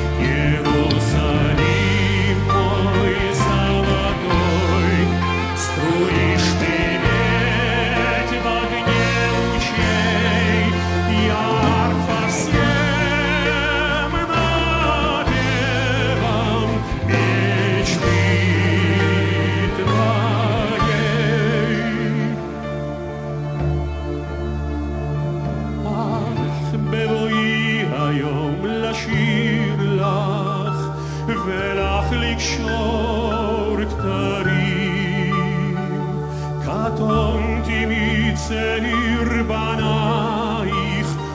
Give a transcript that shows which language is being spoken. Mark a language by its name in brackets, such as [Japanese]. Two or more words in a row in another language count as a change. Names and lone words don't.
[Russian] Иерусалим мой золотой, струишь ты медь в огне лучей, ярко всем напевом мечты твоей. [Hebrew] אך בבואי היום לשיר לך ולך לקשור כתרים, קטונתי מצעיר בנייך